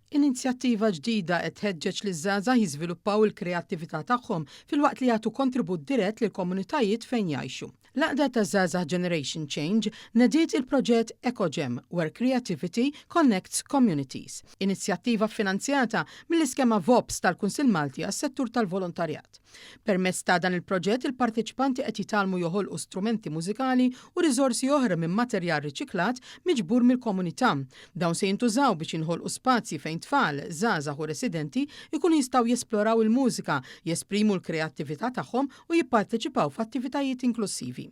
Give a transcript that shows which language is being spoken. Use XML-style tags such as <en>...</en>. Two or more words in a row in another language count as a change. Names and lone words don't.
<mt>inizjattiva ġdida qed tħeġġeġ liż-żgħażagħ jiżviluppaw il-kreattività tagħhom filwaqt li jagħtu kontribut dirett lill-komunitajiet fejn jgħixu. L-Għaqda taż-żgħażagħ Generation Change nediet il-proġett EcoGem,</mt> <en>where creativity connects communities,</en> <mt>inizjattiva finanzjata mill-iskema VOPS tal-Kunsill Malti għas-settur tal-volontarjat. Permezz ta' dan il-proġett il-partiċipanti qed jitalmu joħolqu strumenti mużikali u riżorsi oħra minn materjal riċiklat miġbur mill-komunità. Dawn se jintużaw biex inħolqu spazji fejn tfal, żgħażagħ u residenti jkunu jistgħu jesploraw il-mużika, jesprimu l-kreattività tagħhom u jipparteċipaw f'attivitajiet inklusivi.</mt>